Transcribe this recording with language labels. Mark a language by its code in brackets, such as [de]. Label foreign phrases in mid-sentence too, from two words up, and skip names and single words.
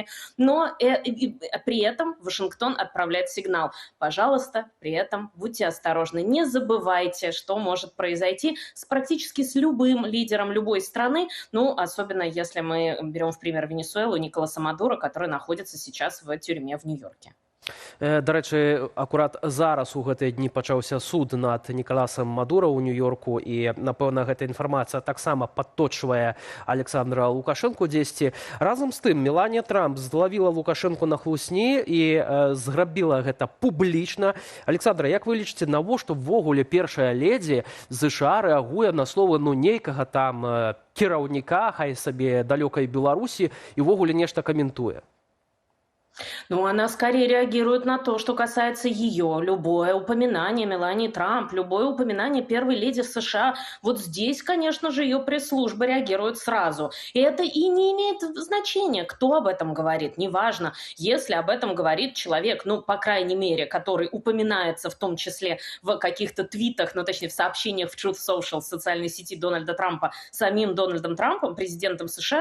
[ru] Но при этом Вашингтон отправляет сигнал: пожалуйста, при этом будьте осторожны, не забывайте, что может произойти практически с любым лидером любой страны, ну, особенно если мы берем в пример Венесуэлу, Николаса Мадуро, который находится сейчас в тюрьме в Нью-Йорке. [be] Да рэчы, акурат зараз у гэтыя дні пачаўся суд над Николасом Мадуро ў Нью-Йорку, і, напэўна, гэта інфармацыя таксама падточвае Александра Лукашэнку дзесьці. Разам з тым, Меланія Трамп злавіла Лукашэнку на хлусні і зрабіла гэта публічна. Александра, як вы лічыце, навошта ввогуле першая ледзі ЗША рэагуе на словы нейкага там кіраўніка, хай сабе далёкай Беларусі, і ввогуле нешта каментуе? Ну, [ru] она скорее реагирует на то, что касается ее. Любое упоминание Мелании Трамп, любое упоминание первой леди США, вот здесь, конечно же, ее пресс-служба реагирует сразу. И это и не имеет значения, кто об этом говорит. Неважно, если об этом говорит человек, ну, по крайней мере, который упоминается в том числе в каких-то твитах, ну, точнее, в сообщениях в Truth Social, социальной сети Дональда Трампа, самим Дональдом Трампом, президентом США.